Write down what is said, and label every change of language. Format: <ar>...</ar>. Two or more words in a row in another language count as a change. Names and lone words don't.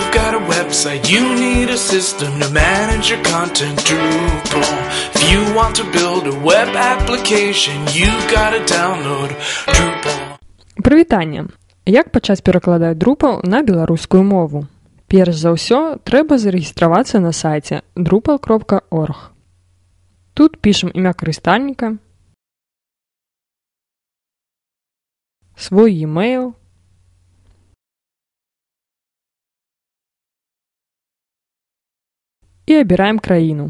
<en>got a website, you need a system to manage your content. Drupal. If you want to build a web application, you gotta download Drupal.</en> <be>Прывітанне! Як пачаць перакладаць Drupal на беларускую мову? Перш за ўсё, трэба зарэгістравацца на сайце drupal.org. Тут пішам імя карыстальніка, свой e-mail, і абіраем краіну.</be>